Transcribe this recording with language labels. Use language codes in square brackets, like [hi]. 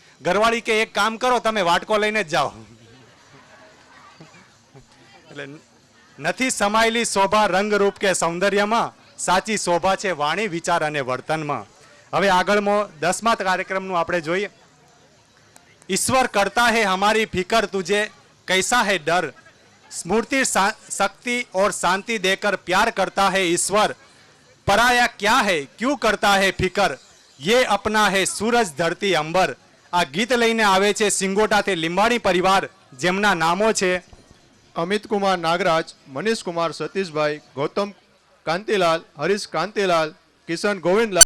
[gu] ઘરવાળી કે એક કામ કરો, તમે વાટકો લઈને જ જાઓ. એટલે નથી સમાયેલી શોભા રંગરૂપ કે સૌંદર્યમાં, સાચી શોભા છે વાણી, વિચાર અને વર્તનમાં. હવે આગળમાં 10મા કાર્યક્રમનું આપણે જોઈએ. [hi] ઈશ્વર કરતા હે હમારી ફિકર, તુજે कैसा है डर, स्मृति शक्ति और शांति देकर प्यार करता है ईश्वर, पराया क्या है क्यों करता है फिकर, ये अपना है सूरज धरती अंबर. [gu] આ ગીત લઈને આવે છે સિંગોટાથી લીંબાણી પરિવાર, જેમના નામો છે અમિત કુમાર નાગરાજ, મનીષ કુમાર સતીશભાઈ, ગૌતમ કાંતિલાલ, હરીશ કાંતિલાલ, કિશન ગોવિંદલાલ.